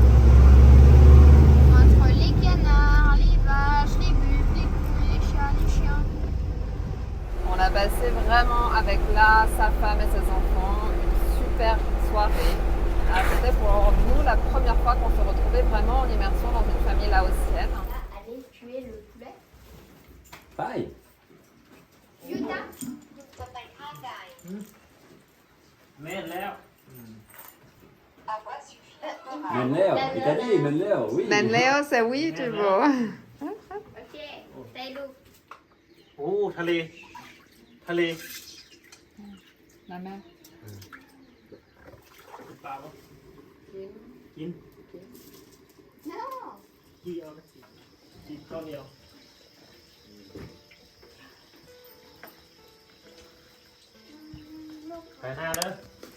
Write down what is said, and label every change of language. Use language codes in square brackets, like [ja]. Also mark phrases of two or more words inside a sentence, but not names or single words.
[fr] Entre les canards, les vaches, les buffles, les poules, les chats, les chiens. On a passé vraiment avec sa femme et ses enfants une super soirée. C'était pour nous la première fois qu'on se retrouvait vraiment en immersion dans une famille laotienne. Là, allez tuer le poulet. Pareil. Yuta. [lo] แม่นแล้ว [fr] Menleo, il t'a dit Menleo, oui. Benleo, c'est oui, tu vois. [lo] โอเคได้ลูก โอ้ทะเล ทะเล [fr] La mer. [lo] ปลาปะกิน no กี่เอาไปกินก้อนเดียวไปหน้าเด้อ